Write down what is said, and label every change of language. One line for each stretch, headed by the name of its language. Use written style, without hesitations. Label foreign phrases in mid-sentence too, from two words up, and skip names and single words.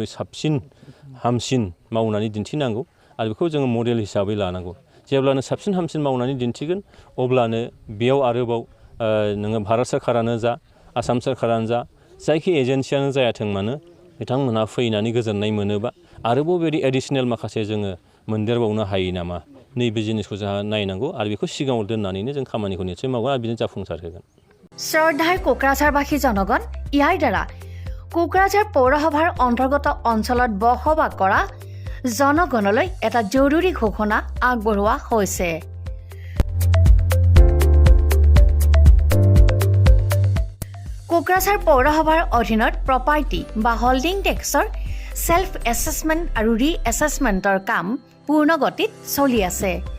Bodo: साबसिन हामसिन मावनानै दिन्थिनांगौ आरो बेखौ जोङो मडेल हिसाबै लानांगौ जेब्लानो साबसिन हामसिन मावनानै दिन्थिगोन अब्लानो बेयाव आरोबाव नोङो भारत सोरखारानो जा आसाम सोरखारानो जा जायखि एजेन्सियानो जायाथों मानो बिथांमोनहा फैनानै गोजोननाय मोनोबा आरोबाव बेबायदि एडिसनेल माखासे जोङो मोनदेरबावनो हायो नामा नैबे जिनिसखौ जोंहा नायनांगौ आरो बेखौ सिगाङाव दोननानैनो जों खामानिखौ निस्सय मावगोन आरो बिदिनो जाफुंसार होगोन
Assamese: শ্ৰদ্ধাৰ কোকৰাঝাৰবাসী জনগণ ইয়াৰ দ্বাৰা কোকৰাঝাৰ পৌৰসভাৰ অন্তৰ্গত অঞ্চলত বসবাস কৰা জনগণলৈ এটা জৰুৰী ঘোষণা আগবঢ়োৱা হৈছে কোকৰাঝাৰ পৌৰসভাৰ অধীনত প্ৰপাৰ্টি বা হোল্ডিং টেক্সৰ
English: self assessment
Assamese: আৰু ৰি এছেছমেণ্টৰ কাম পূৰ্ণ গতিত চলি আছে